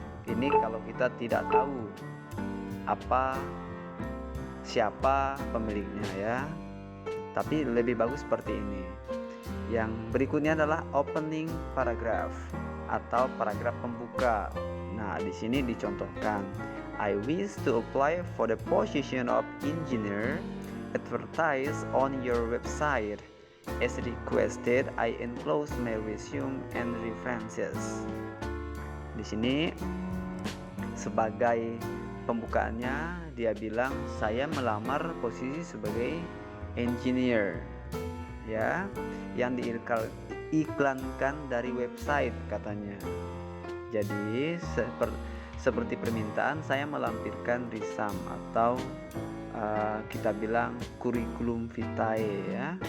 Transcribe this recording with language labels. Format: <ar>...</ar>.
<id>Ini kalau kita tidak tahu siapa pemiliknya ya. Tapi lebih bagus seperti ini. Yang berikutnya adalah opening paragraph atau paragraf pembuka. Nah, di sini dicontohkan,</id> <en>I wish to apply for the position of engineer advertised on your website. As requested, I enclose my resume and references.</en> <id>Di sini sebagai pembukaannya dia bilang, saya melamar posisi sebagai engineer ya, yang diiklankan dari website katanya. Jadi seperti permintaan, saya melampirkan resume atau kita bilang kurikulum vitae ya.</id>